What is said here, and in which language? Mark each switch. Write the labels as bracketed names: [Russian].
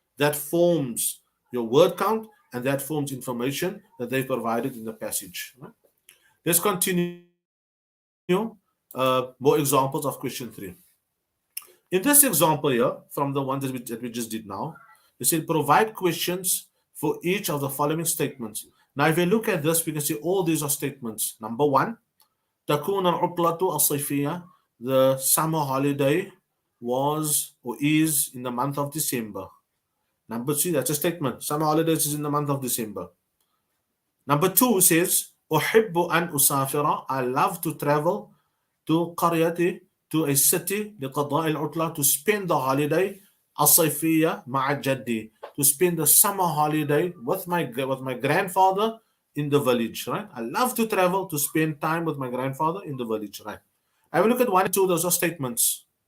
[English] That forms your word count, and that forms information that they provided in the passage. Right? Let's continue. More examples of question 3. In this example here, from the one that we just did now, they said provide questions for each of the following statements. Now, if we look at this, we can see all these are statements. Number one, [Arabic] تكون العطلة الصيفية. [English] The summer holiday was or is in the month of December. Number 2, that's a statement. Summer holidays is in the month of December. Number 2 says [Arabic] أحب أن أسافر. [English] I love to travel to [Arabic] قريتي, [English] to a city [Arabic] لقضاء العطلة, [English] to spend the holiday [Arabic] الصيفية مع جدي, [English] to spend the summer holiday with my grandfather in the village. Right? I love to travel to spend time with my grandfather in the village. Right? Have a look at 1 and 2. Those are statements.